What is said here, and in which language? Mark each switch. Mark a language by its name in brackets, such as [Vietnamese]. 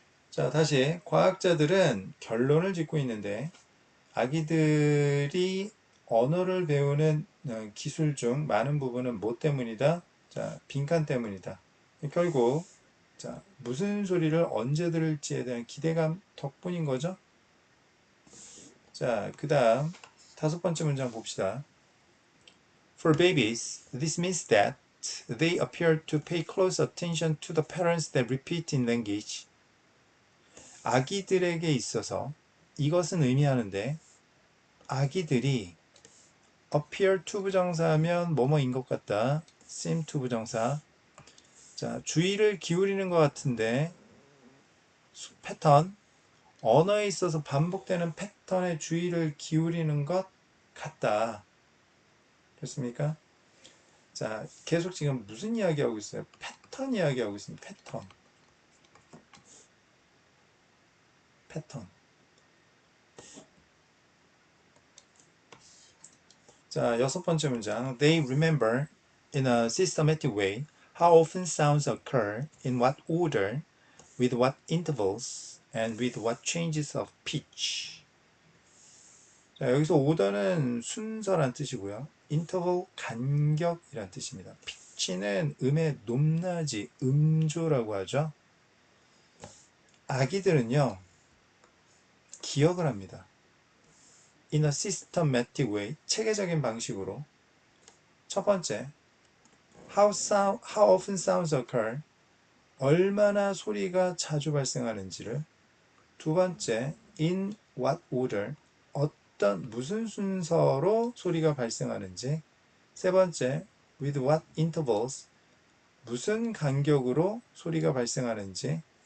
[Korean] 자, 다시 과학자들은 결론을 짓고 있는데 아기들이 언어를 배우는 기술 중 많은 부분은 뭐 때문이다? 자, 빈칸 때문이다. 결국 자, 무슨 소리를 언제 들을지에 대한 기대감 덕분인 거죠. 자, 그 다음 다섯 번째 문장 봅시다. [English] For babies, this means that they appear to pay close attention to the patterns that repeat in language. [Korean] 아기들에게 있어서 이것은 의미하는데 아기들이 appear to 부정사하면 뭐뭐인 것 같다. seem to 부정사. 자, 주의를 기울이는 것 같은데 패턴, 언어에 있어서 반복되는 패턴에 주의를 기울이는 것 같다. 됐습니까? 자, 계속 지금 무슨 이야기하고 있어요? 패턴 이야기하고 있습니다. 패턴. 자, 여섯 번째 문장. [English] They remember in a systematic way how often sounds occur, in what order, with what intervals, and with what changes of pitch. [Korean] 자, 여기서 order는 순서란 뜻이고요. interval 간격이란 뜻입니다. pitch는 음의 높낮이, 음조라고 하죠. 아기들은요, 기억을 합니다. [English] in a systematic way, [Korean] 체계적인 방식으로. 첫 번째, [English] how often sounds occur, [Korean] 얼마나 소리가 자주 발생하는지를. 두 번째, [English] in what order, [Korean] 무슨 순서로 소리가 발생하는지. 세 번째, [English] with what intervals, [Korean] 무슨 간격으로 소리가 발생하는지.